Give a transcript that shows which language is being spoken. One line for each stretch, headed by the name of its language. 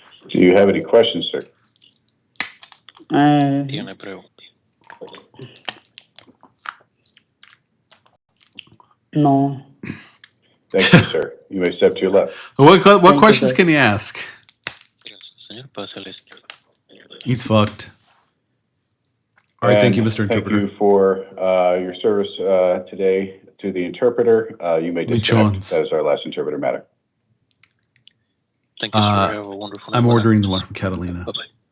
English: Do you have any questions, sir?
Spanish: Tiene preguntas. No.
English: Thank you, sir. You may step to your left. What questions can he ask?
Spanish: Señor, pase a la izquierda.
English: He's fucked. All right, thank you, And Mr. Interpreter. Thank you for your service today to the interpreter. You may disconnect. That is our last interpreter matter. Thank you, sir. Have a wonderful I'm night. ordering the one from Catalina. Bye-bye.